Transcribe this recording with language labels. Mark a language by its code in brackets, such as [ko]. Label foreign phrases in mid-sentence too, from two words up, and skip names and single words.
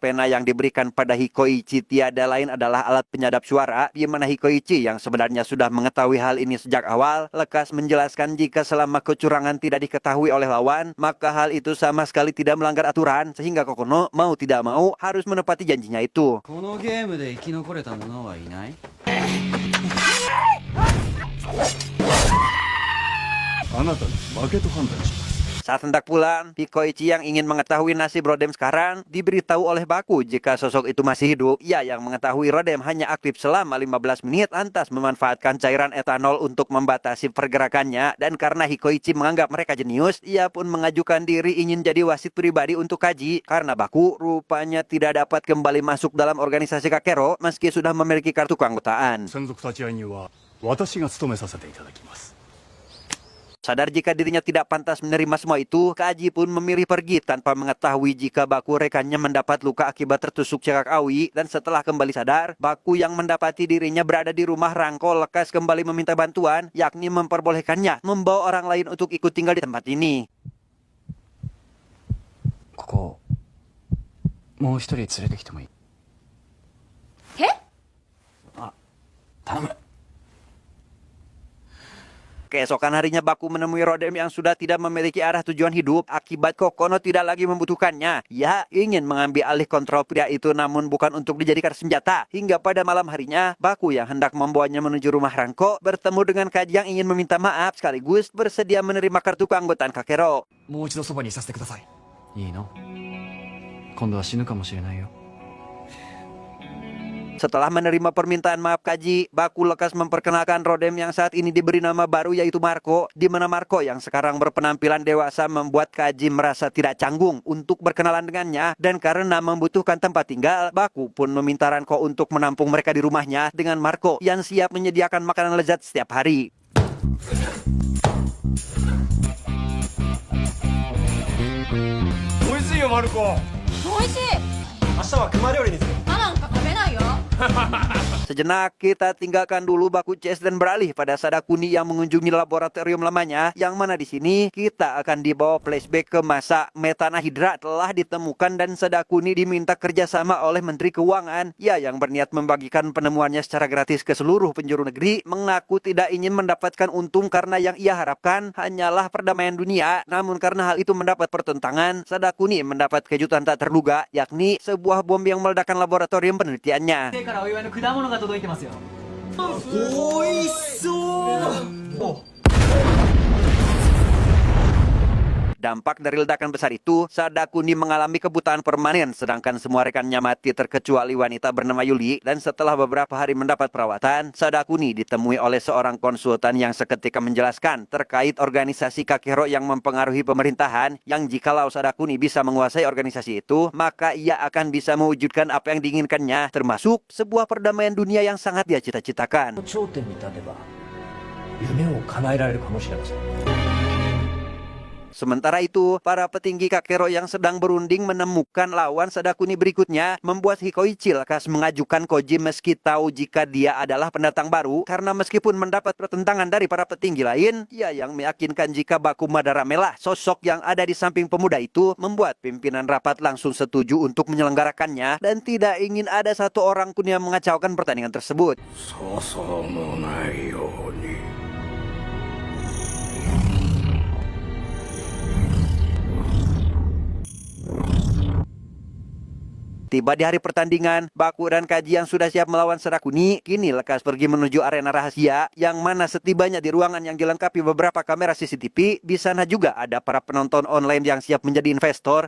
[id] pena yang diberikan pada Hikoichi tiada lain adalah alat penyadap suara, di mana Hikoichi yang sebenarnya sudah mengetahui hal ini sejak awal, lekas menjelaskan jika selama kecurangan tidak diketahui oleh lawan, maka hal itu sama sekali tidak melanggar aturan, sehingga Kokono mau tidak mau harus menepati janjinya itu. [ja] このゲームで生き残れた者はいない？あなたに負けと判断します。 [id] Saat hendak pulang, Hikoichi yang ingin mengetahui nasib Rodem sekarang diberitahu oleh Baku jika sosok itu masih hidup. Ia yang mengetahui Rodem hanya aktif selama 15 menit lantas memanfaatkan cairan etanol untuk membatasi pergerakannya, dan karena Hikoichi menganggap mereka jenius, ia pun mengajukan diri ingin jadi wasit pribadi untuk Kaji karena Baku rupanya tidak dapat kembali masuk dalam organisasi Kakero meski sudah memiliki kartu keanggotaan. [ja] 専属立ち会い人は私が務めさせていただきます。 [id] Sadar jika dirinya tidak pantas menerima semua itu, Kaji pun memilih pergi tanpa mengetahui jika Baku rekannya mendapat luka akibat tertusuk cekak awi, dan setelah kembali sadar, Baku yang mendapati dirinya berada di rumah Rangko lekas kembali meminta bantuan, yakni memperbolehkannya membawa orang lain untuk ikut tinggal di tempat ini. [ja] ここもう一人連れてきてもいい？え？あ、頼む。 [id] Keesokan harinya Baku menemui Rodem yang sudah tidak memiliki arah tujuan hidup akibat Kokono tidak lagi membutuhkannya. Ia ingin mengambil alih kontrol pria itu namun bukan untuk dijadikan senjata. Hingga pada malam harinya, Baku yang hendak membawanya menuju rumah Rangko bertemu dengan Kaji yang ingin meminta maaf sekaligus bersedia menerima kartu keanggotaan Kakero. [ja] もう一度そばにいさせてください。いいの？今度は死ぬかもしれないよ。 [id] Setelah menerima permintaan maaf Kaji, Baku lekas memperkenalkan Rodem yang saat ini diberi nama baru yaitu Marco, di mana Marco yang sekarang berpenampilan dewasa membuat Kaji merasa tidak canggung untuk berkenalan dengannya, dan karena membutuhkan tempat tinggal, Baku pun meminta Ranko untuk menampung mereka di rumahnya dengan Marco yang siap menyediakan makanan lezat setiap hari. [ja] 美味しいよ、Marco. おいしい。明日は熊料理にする。歯なんか食べないよ。 [id] Sejenak kita tinggalkan dulu Baku CS dan beralih pada Sadakuni yang mengunjungi laboratorium lamanya, yang mana di sini kita akan dibawa flashback ke masa metanahidra telah ditemukan dan Sadakuni diminta kerjasama oleh Menteri Keuangan. Ia yang berniat membagikan penemuannya secara gratis ke seluruh penjuru negeri mengaku tidak ingin mendapatkan untung karena yang ia harapkan hanyalah perdamaian dunia. Namun karena hal itu mendapat pertentangan, Sadakuni mendapat kejutan tak terduga, yakni sebuah bom yang meledakkan laboratorium penelitiannya. [ja] からお祝いの果物が届いてますよ。 [id] Dampak dari ledakan besar itu, Sadakuni mengalami kebutaan permanen, sedangkan semua rekannya mati terkecuali wanita bernama Yuli. Dan setelah beberapa hari mendapat perawatan, Sadakuni ditemui oleh seorang konsultan yang seketika menjelaskan terkait organisasi Kakero yang mempengaruhi pemerintahan, yang jikalau Sadakuni bisa menguasai organisasi itu, maka ia akan bisa mewujudkan apa yang diinginkannya, termasuk sebuah perdamaian dunia yang sangat dia cita-citakan. [ja] 頂点に立てば夢を叶えられるかもしれません。 [id] Sementara itu, para petinggi Kakero yang sedang berunding menemukan lawan Sadakuni berikutnya membuat Hikoichi lekas mengajukan Koji meski tahu jika dia adalah pendatang baru, karena meskipun mendapat pertentangan dari para petinggi lain, ia yang meyakinkan jika Baku Madaramelah sosok yang ada di samping pemuda itu, membuat pimpinan rapat langsung setuju untuk menyelenggarakannya dan tidak ingin ada satu orang pun yang mengacaukan pertandingan tersebut. [ja] 粗相のないように [id] Tiba di hari pertandingan, Baku dan Kaji yang sudah siap melawan Sadakuni kini lekas pergi menuju arena rahasia, yang mana setibanya di ruangan yang dilengkapi beberapa kamera CCTV, di sana juga ada para penonton online yang siap menjadi investor.